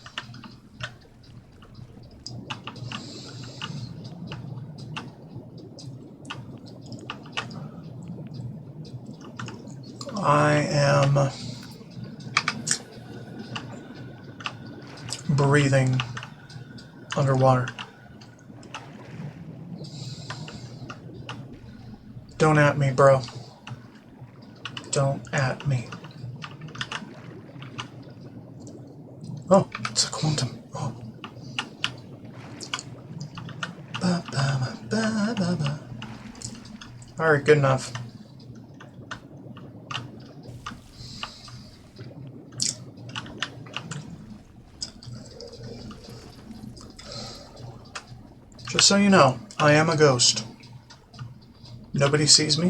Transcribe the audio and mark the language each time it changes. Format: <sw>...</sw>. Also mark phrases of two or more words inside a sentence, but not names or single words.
<en>I am breathing underwater. Don't at me, bro. Don't at me. Oh, it's a quantum. Oh. Ba, ba, ba, ba, ba. Alright, good enough. Just so you know, I am a ghost. Nobody sees me.</en>